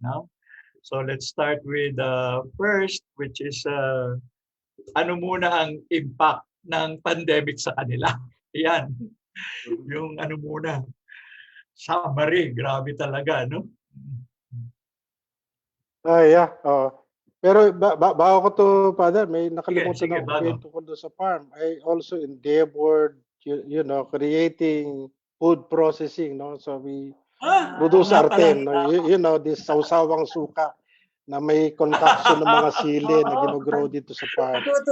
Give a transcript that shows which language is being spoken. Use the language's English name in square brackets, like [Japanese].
[English] No? So let's start with first, which is [Filipino] ano muna ang impact ng pandemic sa kanila. Yan, yung ano muna. Summary, grabe talaga, no? Yeah. Pero bago ko to, Father, may nakalimutan sige, ako kwento ko doon sa farm. [English] I also endeavored, creating food processing, no? So we produce arten, no? [Filipino] This sausawang suka na may concoction ng mga sili na ginogrow dito sa farm.